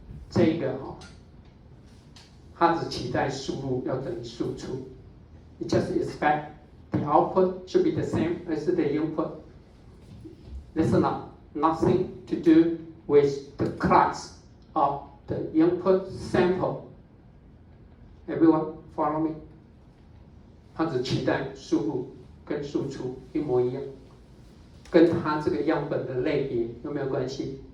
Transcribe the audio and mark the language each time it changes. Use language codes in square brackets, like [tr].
[zh] 这个它只期待输入要等于输出。 [en] You just expect the output should be the same as the input. There's nothing to do with the class of the input sample. Everyone follow me? [zh] 它只期待输入跟输出一模一样，跟它这个样本的类别有没有关系？